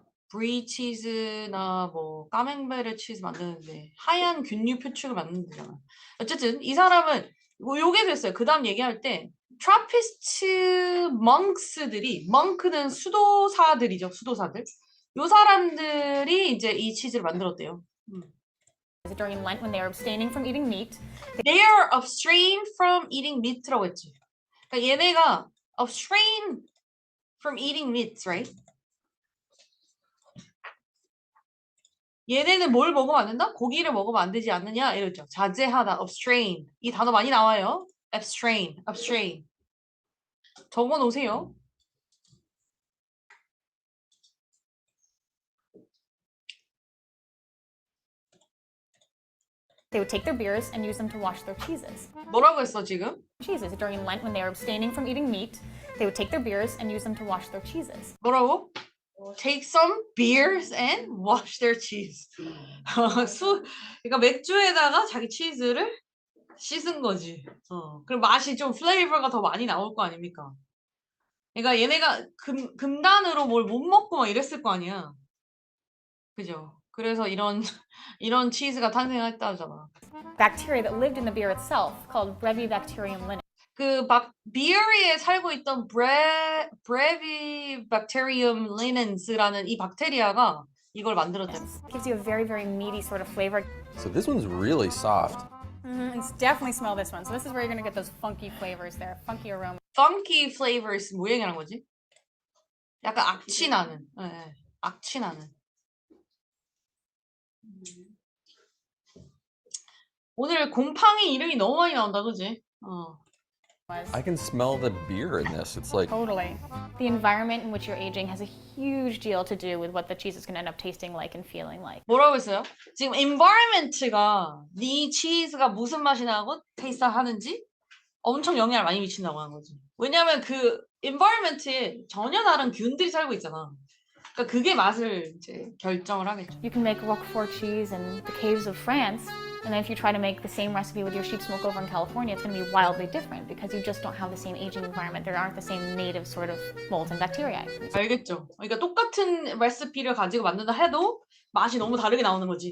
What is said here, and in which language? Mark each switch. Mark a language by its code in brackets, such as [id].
[ko] 브리 치즈나 뭐 까맹베르 치즈 만드는데 하얀 균류 표축을 만드는 데잖아. 어쨌든 이 사람은 뭐 요게 됐어요. 그 다음 얘기할 때 트라피스트 멍크스들이 멍크는 수도사들이죠. 수도사들. 요 사람들이 이제 이 치즈를 만들었대요. [en] during Lent when they are abstaining from eating meat. They are abstain from eating meat [ko] 라고 했지. 그러니까 얘네가 [en] abstain from eating meats, right? [ko] 얘네는 뭘 먹으면 안 된다? 고기를 먹으면 안 되지 않느냐? 이랬죠. 자제하다, abstain. 이 단어 많이 나와요. abstain, abstain. 적어 놓으세요. [en] They would take their beers and use them to wash their cheeses. [ko] 뭐라고 했어, 지금? [en] Cheeses during Lent when they are abstaining from eating meat. They would take their beers and use them to wash their cheeses. [ko] 뭐라고? [en] Take some beers and wash their cheese. [ko] 그러니까 맥주에다가 자기 치즈를 씻은 거지. 그럼 맛이 좀 플레이버가 더 많이 나올 거 아닙니까? 그러니까 얘네가 금단으로 뭘 못 먹고 막 이랬을 거 아니야. 그죠? 그래서 이런 치즈가 탄생했다잖아. [en] Bacteria that lived in the beer itself, called Brevibacterium linux. [ko] 그 비어리에 살고 있던 Brevibacterium linens라는 이 박테리아가 이걸 만들었대. [en] Gives you a very, very meaty sort of flavor. So this one's really soft. It's definitely smell this one. So this is where you're gonna get those funky flavors there, funky aroma. Funky flavors [ko] 뭐 얘기하는 거지? 약간 악취 나는. 네, 악취 나는. 오늘 곰팡이 이름이 너무 많이 나온다, 그지? [en] I can smell the beer in this. It's like Totally. The environment in which you're aging has a huge deal to do with what the cheese is going to end up tasting like and feeling like. [ko] 뭐라고 했어요? 지금 environment가 네 치즈가 무슨 맛이 나고 테이스트 하는지 엄청 영향을 많이 미친다고 하는 거지. 왜냐면 그 environment에 전혀 다른 균들이 살고 있잖아. 그러니까 그게 맛을 이제 결정을 하겠죠. [en] You can make Roquefort cheese in the caves of France, and then if you try to make the same recipe with your sheep smoke over in California, it's going to be wildly different because you just don't have the same aging environment. There aren't the same native sort of molds and bacteria. [ko] 알겠죠? 그러니까 똑같은 레시피를 가지고 만든다 해도 맛이 너무 다르게 나오는 거지.